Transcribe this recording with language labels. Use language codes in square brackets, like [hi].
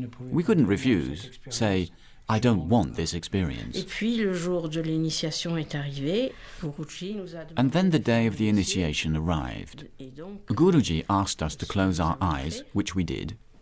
[en] We couldn't refuse, say, "I don't want this experience." [fr] Et puis le jour de l'initiation est arrivé. Guruji nous a demandé. [en] And then the day of the initiation arrived. Guruji asked us to close our eyes, which we did.